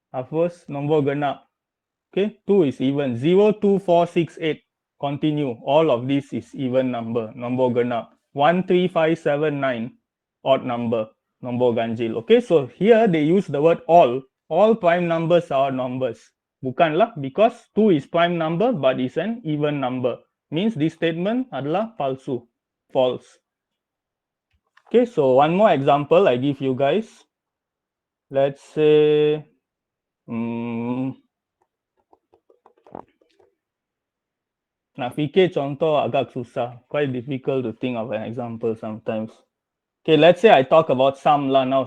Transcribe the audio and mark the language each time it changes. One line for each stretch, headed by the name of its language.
English: First,
Malay: nombor genap.
English: Okay, 2 is even. 0, 2, 4, 6, 8. Continue. All of this is even number.
Malay: Nombor genap. 1, 3, 5, 7, 9.
English: Odd number.
Malay: Nombor ganjil.
English: Okay, so here they use the word all. All prime numbers are odd numbers.
Malay: Bukanlah,
English: because 2 is prime number but is an even number. Means this statement
Malay: adalah palsu.
English: False. Okay, so one more example I give you guys. Let's say
Malay: nak fikir contoh agak susah.
English: Quite difficult to think of an example sometimes. Okay, let's say I talk about sum lah now.